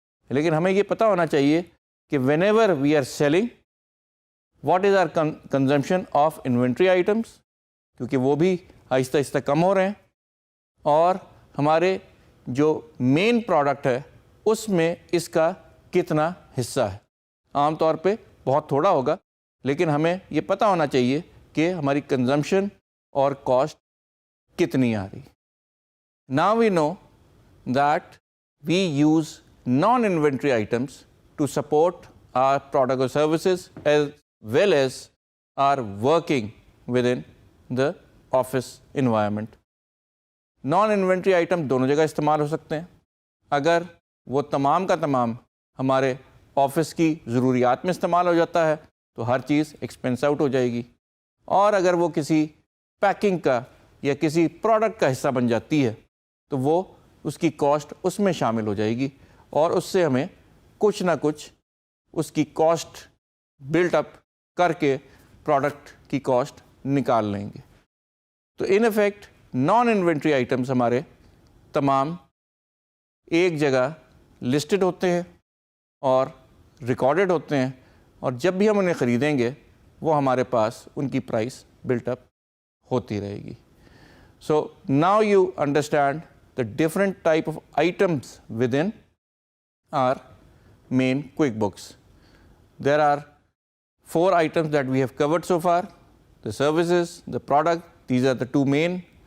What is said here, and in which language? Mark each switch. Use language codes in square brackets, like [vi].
[ur] لیکن ہمیں یہ پتہ ہونا چاہیے کہ [en] whenever we are selling what is our consumption of inventory items, [ur] کیونکہ وہ بھی آہستہ آہستہ کم ہو رہے ہیں, اور ہمارے جو مین پروڈکٹ ہے اس میں اس کا کتنا حصہ ہے. عام طور پہ بہت تھوڑا ہوگا, لیکن ہمیں یہ پتہ ہونا چاہیے کہ ہماری کنزمپشن اور کاسٹ کتنی آ رہی. [en] Now we know that we use non-inventory items to support our product or services as well as our working within the office environment. [ur] Non-inventory item دونوں جگہ استعمال ہو سکتے ہیں. اگر وہ تمام کا تمام ہمارے آفس کی ضروریات میں استعمال ہو جاتا ہے تو ہر چیز ایکسپینس آؤٹ ہو جائے گی, اور اگر وہ کسی پیکنگ کا یا کسی پروڈکٹ کا حصہ بن جاتی ہے تو وہ اس کی کاسٹ اس میں شامل ہو جائے گی, اور اس سے ہمیں کچھ نہ کچھ اس کی کاسٹ بلٹ اپ کر کے پروڈکٹ کی کاسٹ نکال لیں گے. تو [en] in effect [ur] نان انوینٹری آئٹمس ہمارے تمام ایک جگہ لسٹڈ ہوتے ہیں اور ریکارڈڈ ہوتے ہیں, اور جب بھی ہم انہیں خریدیں گے وہ ہمارے پاس ان کی پرائس بلٹ اپ ہوتی رہے گی. [en] So now you understand the different type of items within our main QuickBooks. There are 4 items that we have covered so far: the services, the product. These are the 2 main.